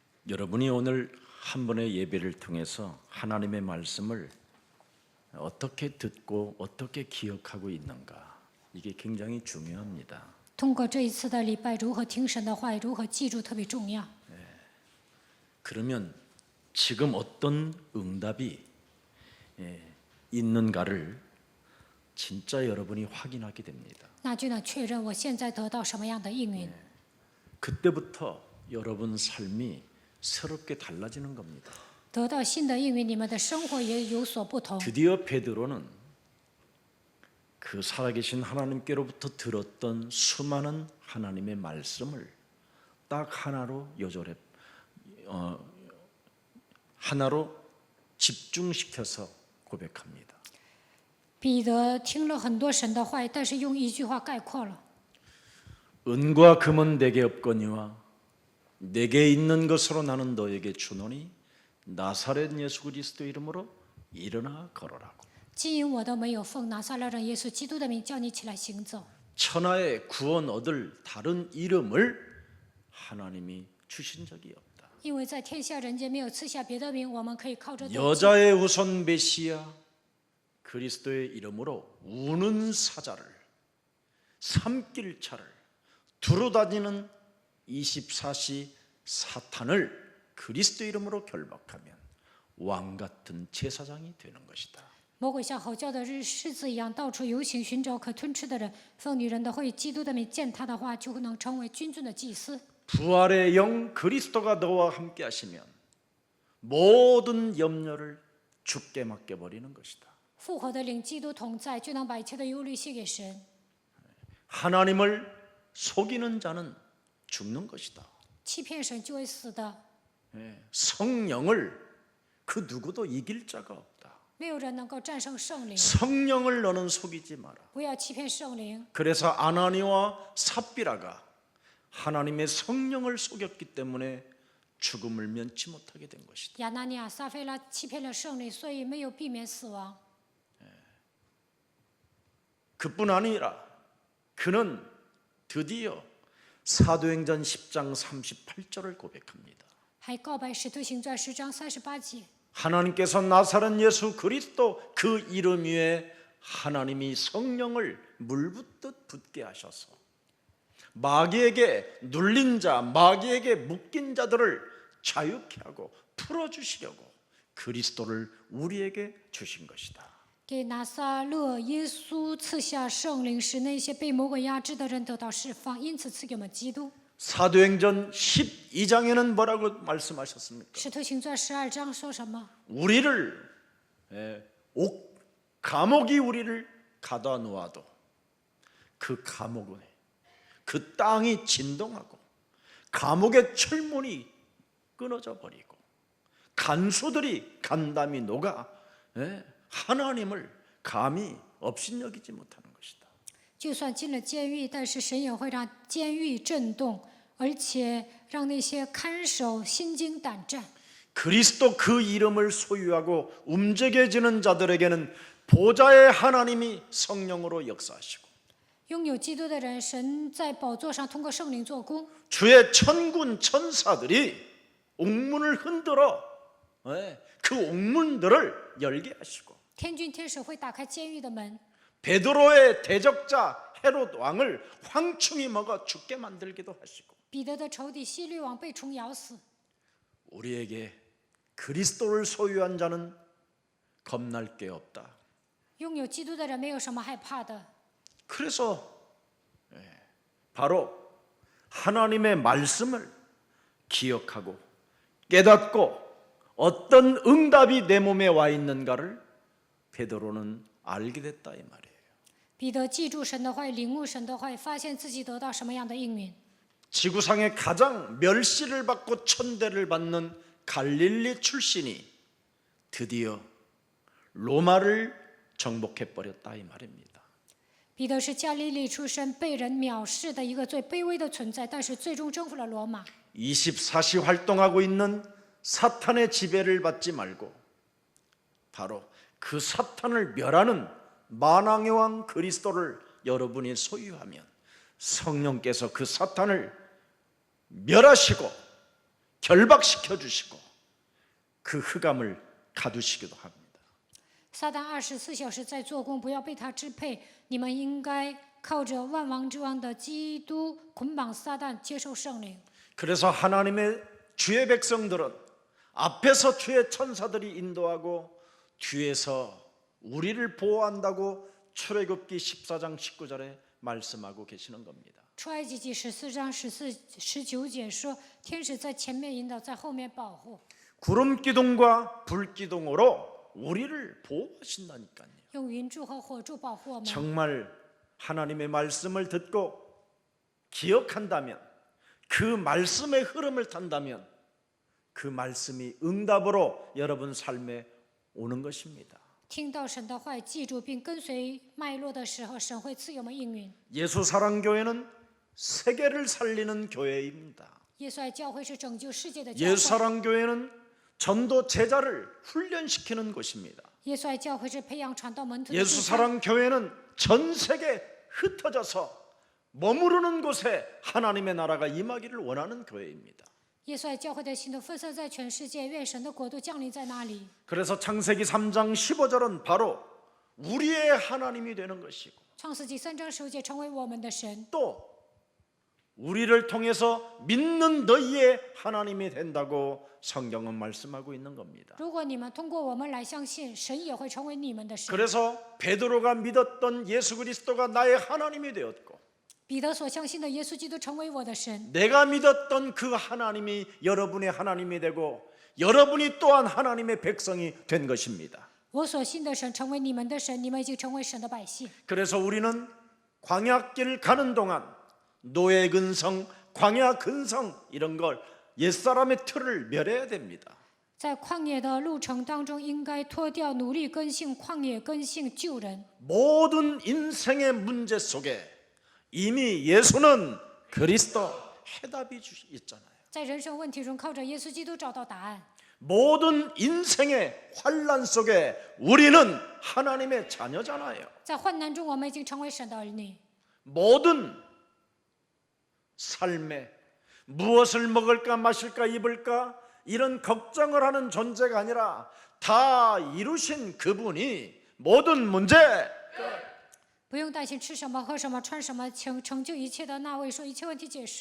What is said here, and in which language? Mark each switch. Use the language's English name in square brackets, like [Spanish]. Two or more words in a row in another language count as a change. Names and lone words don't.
[Korean] 여러분이 오늘 한 번의 예배를 통해서 하나님의 말씀을 어떻게 듣고 어떻게 기억하고 있는가, 이게 굉장히 중요합니다. [Chinese] 通过这一次的礼拜，如何听神的话语，如何记住，特别重要。 [Korean] 그러면 지금 어떤 응답이 있는가를 진짜 여러분이 확인하게 됩니다. [Chinese] 那就能确认我现在得到什么样的应允。 [Korean] 그때부터 여러분 삶이 새롭게 달라지는 겁니다. [Chinese] 得到新的应允，你们的生活也有所不同。 [Korean] 드디어 베드로는 그 살아계신 하나님께로부터 들었던 수많은 하나님의 말씀을 딱 하나로 하나로 집중시켜서 고백합니다. [Chinese] 彼得听了很多神的话，但是用一句话概括了： [Korean] 은과 금은 내게 없거니와 내게 있는 것으로 나는 너에게 주노니 나사렛 예수 그리스도 이름으로 일어나 걸어라고. [Chinese] 金银我都没有，奉拿撒勒人耶稣基督的名叫你起来行走。 [Korean] 천하의 구원 얻을 다른 이름을 하나님이 주신 적이 없다. [Chinese] 因为在天下人间没有赐下别的名，我们可以靠着得救。 [Korean] 여자의 후손 메시아 그리스도의 이름으로 우는 사자를, 삼킬차를, 두루다니는 24시 사탄을 그리스도 이름으로 결박하면 왕 같은 제사장이 되는 것이다. [Chinese] 魔鬼像吼叫的狮子一样，到处游行，寻找可吞吃的人。奉女人的会，基督的名见他的话，就能成为君尊的祭司。 [Korean] 부활의 영 그리스도가 너와 함께 하시면 모든 염려를 주께 맡겨버리는 것이다. [Chinese] 复活的灵，基督同在，就能把一切的忧虑卸给神。 [Korean] 하나님을 속이는 자는 죽는 것이다. [Chinese] 欺骗神就会死的， [Korean] 성령을 그 누구도 이길 자가 없다. [Chinese] 没有人能够战胜圣灵。 [Korean] 성령을 너는 속이지 마라. [Chinese] 不要欺骗圣灵。 [Korean] 그래서 아나니와 삽비라가 하나님의 성령을 속였기 때문에 죽음을 면치 못하게 된 것이다. [Chinese] 亚拿尼亚、撒菲拉欺骗了圣灵，所以没有避免死亡。 [Korean] 그뿐 아니라 그는 드디어 사도행전 10장 38절을 고백합니다. [Chinese] 还告白使徒行传10章38节。 [Korean] 하나님께서 나사렛 예수 그리스도 그 이름 위에 하나님이 성령을 물붓듯 붓게 하셔서 마귀에게 눌린 자, 마귀에게 묶인 자들을 자유케 하고 풀어주시려고 그리스도를 우리에게 주신 것이다. [Chinese] 给拿撒勒耶稣赐下圣灵，使那些被魔鬼压制的人得到释放，因此赐给我们基督。 [Korean] 사도행전 12장에는 뭐라고 말씀하셨습니까? [Chinese] 使徒行传12章说什么？ [Korean] 우리를 감옥이 우리를 가둬 놓아도 그 감옥에 그 땅이 진동하고 감옥의 철문이 끊어져 버리고 간수들이 간담이 녹아 하나님을 감히 업신여기지 못하는 것이다. [Chinese] 就算进了监狱，但是神也会让监狱震动，而且让那些看守心惊胆战。 [Korean] 그리스도 그 이름을 소유하고 움직여지는 자들에게는 보좌의 하나님이 성령으로 역사하시고 [Chinese] 拥有基督的人，神在宝座上通过圣灵做工。 [Korean] 주의 천군 천사들이 옥문을 흔들어 그 옥문들을 열게 하시고 [Chinese] 天军天使会打开监狱的门， [Korean] 베드로의 대적자 헤롯 왕을 황충이 먹어 죽게 만들기도 하시고 [Chinese] 彼得的仇敌希律王被虫咬死。 [Korean] 우리에게 그리스도를 소유한 자는 겁날 게 없다. [Chinese] 拥有基督的人没有什么害怕的。 [Korean] 그래서 바로 하나님의 말씀을 기억하고 깨닫고 어떤 응답이 내 몸에 와 있는가를 베드로는 알게 됐다 이 말이에요. [Chinese] 彼得记住神的话语，领悟神的话语，发现自己得到什么样的应允。 [Korean] 지구상에 가장 멸시를 받고 천대를 받는 갈릴리 출신이 드디어 로마를 정복해 버렸다 이 말입니다. [Chinese] 彼得是加利利出身，被人藐视的一个最卑微的存在，但是最终征服了罗马。 [Korean] 24시 활동하고 있는 사탄의 지배를 받지 말고 바로 그 사탄을 멸하는 만왕의 왕 그리스도를 여러분이 소유하면 성령께서 그 사탄을 멸하시고 결박시켜 주시고 그 흑암을 가두시기도 합니다. [Chinese] 撒旦24小时在做工，不要被他支配。你们应该靠着万王之王的基督捆绑撒旦，接受圣灵。 [Korean] 그래서 하나님의 주의 백성들은 앞에서 주의 천사들이 인도하고 뒤에서 우리를 보호한다고 출애굽기 14장 19절에 말씀하고 계시는 겁니다. [Chinese] 出埃及记14章19节说，天使在前面引导，在后面保护， [Korean] 구름 기둥과 불 기둥으로 우리를 보호하신다니까요. [Chinese] 用云柱和火柱保护我们。 [Korean] 정말 하나님의 말씀을 듣고 기억한다면 그 말씀의 흐름을 탄다면 그 말씀이 응답으로 여러분 삶에 오는 것입니다. [Chinese] 听到神的话，记住并跟随脉络的时候，神会赐予我们应允。 [Korean] 예수사랑교회는 세계를 살리는 교회입니다. [Chinese] 耶稣爱教会是拯救世界的教会。 [Korean] 예수사랑교회는 전도 제자를 훈련시키는 곳입니다. [Chinese] 耶稣爱教会是培养传道门徒的地方。 [Korean] 예수사랑교회는 전 세계 흩어져서 머무르는 곳에 하나님의 나라가 임하기를 원하는 교회입니다. [Chinese] 耶稣爱教会的信徒分散在全世界，愿神的国度降临在那里。 [Korean] 그래서 창세기 3장 15절은 바로 우리의 하나님이 되는 것이고 [Chinese] 创世纪3章15节成为我们的神， [Korean] 또 우리를 통해서 믿는 너희의 하나님이 된다고 성경은 말씀하고 있는 겁니다. [Chinese] 如果你们通过我们来相信，神也会成为你们的神。 [Korean] 그래서 베드로가 믿었던 예수 그리스도가 나의 하나님이 되었고 [Chinese] 彼得所相信的耶稣基督成为我的神， [Korean] 내가 믿었던 그 하나님이 여러분의 하나님이 되고 여러분이 또한 하나님의 백성이 된 것입니다. [Chinese] 我所信的神成为你们的神，你们已经成为神的百姓。 [Korean] 그래서 우리는 광야길 가는 동안 노예 근성, 광야 근성 이런 걸 옛사람의 틀을 멸해야 됩니다. [Chinese] 在旷野的路程当中，应该脱掉奴隶根性、旷野根性，救人。 [Korean] 모든 인생의 문제 속에 이미 예수는 그리스도 해답이 있잖아요. [Chinese] 在人生问题中，靠着耶稣基督找到答案。 [Korean] 모든 인생의 환란 속에 우리는 하나님의 자녀잖아요. [Chinese] 在患难中，我们已经成为神的儿女。 [Korean] 모든 삶에 무엇을 먹을까 마실까 입을까 이런 걱정을 하는 존재가 아니라 다 이루신 그분이 모든 문제 [Chinese] 不用担心吃什么、喝什么、穿什么，成就一切的那位说一切问题结束。